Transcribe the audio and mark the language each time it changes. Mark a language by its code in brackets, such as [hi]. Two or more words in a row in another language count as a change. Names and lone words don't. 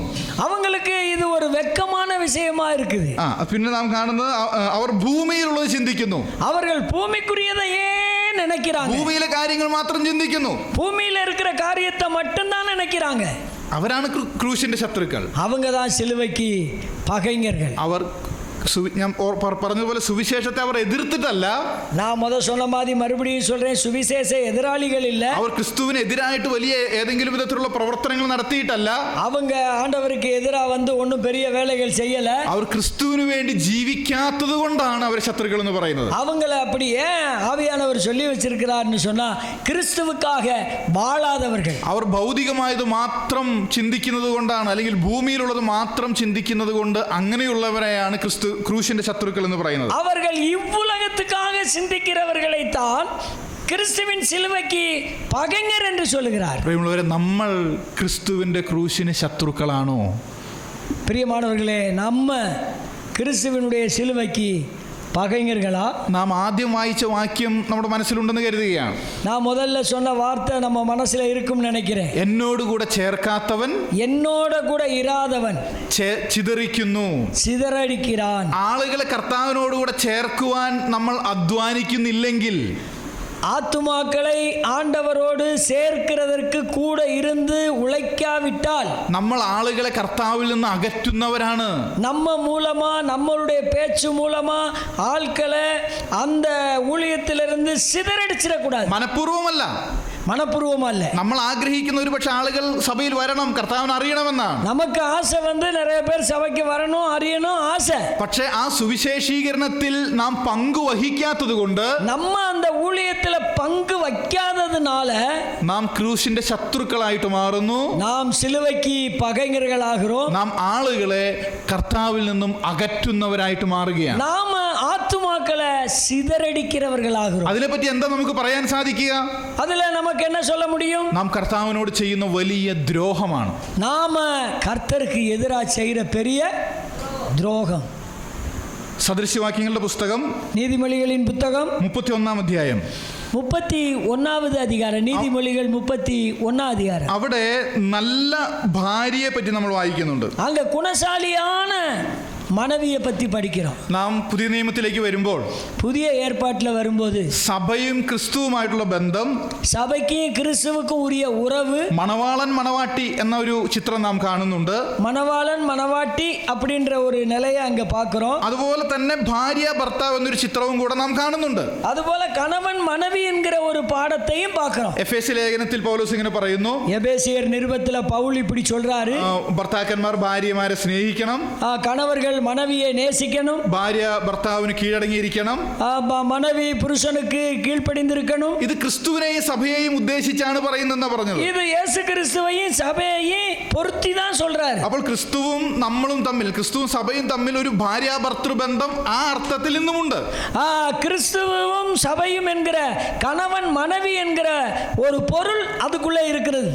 [ta] அவங்களுக்கு இது ஒரு வெட்கமான விஷயமா இருக்குது. [ml] പിന്നെ നാം കാണുന്നത്, അവർ ഭൂമിയിലുള്ളത് ചിന്തിക്കുന്നു. [ta] அவர்கள் பூமிக்குரியதையே நினைக்கிறாங்க. [ml] ഭൂമിയിലെ കാര്യങ്ങൾ മാത്രം ചിന്തിക്കുന്നു. [ta] பூமியில இருக்கிற காரியத்தை மட்டும்தான் நினைக்கிறாங்க. [ml] അവരാണ് ക്രൂശിന്റെ ശത്രുക്കൾ. [ta] அவங்க தான் சிலுவைக்கு பகைஞர்கள். [ml] അവർ ഞാൻ പറഞ്ഞതുപോലെ സുവിശേഷത്തെ അവർ എതിർത്തിട്ടല്ല. [ta] நான் சொன்ன மாதிரி மறுபடியும் சொல்றேன், சுவிசேஷ எதிராளிகள் இல்ல. [ml] അവർ ക്രിസ്തുവിന് എതിരായിട്ട് വലിയ ഏതെങ്കിലും വിധത്തിലുള്ള പ്രവർത്തനങ്ങൾ നടത്തിയിട്ടല്ല. [ta] அவங்க ஆண்டவருக்கு எதிராக வந்து ஒன்றும் பெரிய வேலைகள் செய்யல. [ml] അവർ ക്രിസ്തുവിന് വേണ്ടി ജീവിക്കാത്തത് കൊണ്ടാണ് അവർ ശത്രുക്കൾ എന്ന് പറയുന്നത്. [ta] அவங்கள அப்படி ஏன் ஆவியானவர் சொல்லி வச்சிருக்கிறார்னு சொன்னா, கிறிஸ்துவுக்காக வாழாதவர்கள். [ml] അവർ ഭൗതികമായത് മാത്രം ചിന്തിക്കുന്നത് കൊണ്ടാണ്, അല്ലെങ്കിൽ ഭൂമിയിലുള്ളത് മാത്രം ചിന്തിക്കുന്നത് കൊണ്ട് അങ്ങനെയുള്ളവരെയാണ് ക്രൂശിന്റെ ശത്രുക്കൾ എന്ന് പറയുന്നത്. [ta] அவர்கள் இவ்வுலகத்துக்காக சிந்திக்கிறவர்களை தான் கிறிஸ்துவின் சிலுவைக்கு பகைஞர் என்று சொல்லுகிறார். [ml] പ്രിയമുള്ളവരെ, നമ്മൾ ക്രിസ്തുവിന്റെ ക്രൂശിന് ശത്രുക്കളാണോ? [ta] பிரியமானவர்களே, நம்ம கிறிஸ்துவினுடைய சிலுவைக்கு பகைஞர்களா? [ml] നാം ആദ്യം വായിച്ച വാക്യം നമ്മുടെ മനസ്സിലുണ്ടെന്ന് കരുതുകയാണ്. [ta] நான் முதல்ல சொன்ன வார்த்தை நம்ம மனசுல இருக்கும்னு நினைக்கிறேன். [ml] എന്നോടുകൂടെ ചേർക്കാത്തവൻ [ta] என்னோட கூட இராதவன் [ml] ചിതറിക്കുന്നു. [ta] சிதறடிக்கிறான். [ml] ആളുകളെ കർത്താവിനോടുകൂടെ ചേർക്കുവാൻ നമ്മൾ അധ്വാനിക്കുന്നില്ലെങ്കിൽ, [ta] ஆத்துமாக்களை ஆண்டவரோடு சேர்க்கிறதற்கு கூட இருந்து உழைக்காவிட்டால், [ml] നമ്മൾ ആളുകളെ കർത്താവിൽ നിന്ന് അകറ്റുന്നവരാണ്. [ta] நம்ம மூலமா நம்மளுடைய பேச்சு மூலமா ஆட்களை அந்த ஊழியத்திலிருந்து சிதறடிச்சிடக்கூடாது. [ml] മനഃപൂർവ്വമല്ല, [ta] மனப்பூர்வமல்ல. [ml] നമ്മൾ ആഗ്രഹിക്കുന്ന ഒരു പക്ഷെ ആളുകൾ സഭയിൽ വരണം, കർത്താവിനെ അറിയണമെന്നാണ്. [ta] நமக்கு ஆசை நிறைய பேர் சபைக்கு வரணும், அறியணும் ஆசை. [ml] പക്ഷേ ആ സുവിശേഷീകരണത്തിൽ നാം പങ്കുവഹിക്കാത്തത് കൊണ്ട്, [ta] நம்ம அந்த ஊழியத்தில் பங்கு வைக்காததுனால [ml] നാം ക്രൂശിന്റെ ശത്രുക്കളായിട്ട് മാറുന്നു. [ta] நாம் சிலுவைக்கு பகைஞர்களாகிறோம். [ml] നാം ആളുകളെ കർത്താവിൽ നിന്നും അകറ്റുന്നവരായിട്ട് മാറുകയാണ്. [ta] நாம ஆத்துமாக்களை சிதறடிக்கிறவர்களாகிறோம். [ml] അതിനെപ്പറ്റി എന്താ നമുക്ക് പറയാൻ സാധിക്കുക? [ta] அதுல நமக்கு என்ன சொல்ல முடியும்? [ml] നാം കർത്താവിനോട് ചെയ്യുന്ന വലിയ ദ്രോഹമാണ്. [ta] நாம கர்த்தருக்கு எதிராக செய்கிற பெரிய துரோகம். [ml] സദൃശ്യവാക്യങ്ങളുടെ പുസ്തകം [ta] நீதிமொழிகளின் புத்தகம் [ml] 31 അധ്യായം [ta] 31வது அதிகாரம். நீதிமொழிகள் 31 அதிகாரம். [ml] അവിടെ നല്ല ഭാര്യയെ പറ്റി നമ്മൾ വായിക്കുന്നുണ്ട്. [ta] அங்க குணசாலியான மனைவியை பற்றி படிக்கிறோம். [ml] നാം പുതിയ നിയമത്തിലേക്ക് വരുമ്പോൾ [ta] புதிய ஏற்பாட்டில் வரும்போது [ml] സഭയും ക്രിസ്തുവുമായിട്ടുള്ള ബന്ധം, [ta] சபைக்கும் கிறிஸ்துவுக்கும் உரிய உறவு, [ml] മണവാളൻ മണവാട്ടി എന്ന ഒരു ചിത്രം നാം കാണുന്നുണ്ട്. [ta] மணவாளன் மணவாட்டி அப்படின்ற ஒரு நிலையை அங்க பார்க்கிறோம். [ml] അതുപോലെ തന്നെ ഭാര്യ ഭർത്താവ് എന്നൊരു ചിത്രവും കൂടെ നാം കാണുന്നുണ്ട്. [ta] அதுபோல கணவன் மனைவி என்கிற ஒரு பாடத்தையும் பார்க்கிறோம். [ml] എഫേസ്യ ലേഖനത്തിൽ പൗലോസ് ഇങ്ങനെ പറയുന്നു, [ta] எபேசியர் நிருபத்தில் பவுல் இப்படி சொல்றாரு, [ml] ഭർത്താക്കന്മാർ ഭാര്യമാരെ സ്നേഹിക്കണം, [ta] கணவர்கள் மனைவியை நேசிக்கணும், [ml] ഭാര്യ ഭർത്താവിന് കീഴടങ്ങിയിരിക്കണം, [ta] மனைவி புருஷனுக்கு கீழ்ப்படிந்திருக்கணும். [ml] ഇത് ക്രിസ്തുവിനെയും സഭയെയും ഉദ്ദേശിച്ചാണ് പറയുന്നതെന്നാ പറഞ്ഞത്. [ta] இது இயேசு கிறிஸ்துவையும் சபையையும் பொருத்தி தான் சொல்றாரு. [ml] അപ്പോൾ ക്രിസ്തുവും നമ്മളും തമ്മിൽ, ക്രിസ്തുവും സഭയും തമ്മിൽ ഒരു ഭാര്യ ഭർത്തൃബന്ധം ആ അർത്ഥത്തിൽ നിന്നുമുണ്ട്. [ta] கிறிஸ்துவும் சபையும் என்கிற கணவன் மனைவி என்கிற ஒரு பொருள் அதுக்குள்ளே இருக்கிறது.